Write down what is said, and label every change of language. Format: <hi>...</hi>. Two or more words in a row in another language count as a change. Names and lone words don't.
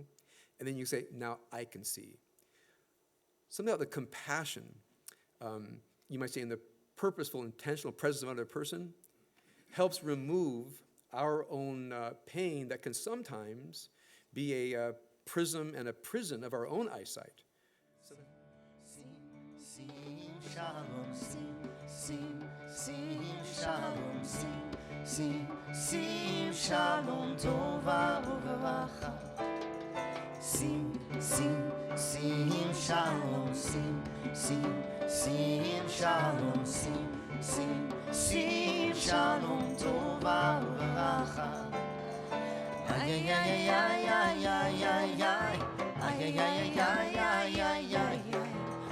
<en>And then you say, now I can see. Something about the compassion, you might say in the purposeful, intentional presence of another person, helps remove our own pain that can sometimes be a prism and a prison of our own eyesight.</en> <he>שלום שים שלום שים שלום טובה וברכה. שים שלום שים שלום שים שלום טובה וברכה. Ay, ay, ay, ay, ay, ay, ay, ay, ay, ay, ay, ay, ay, ay, ay.</he>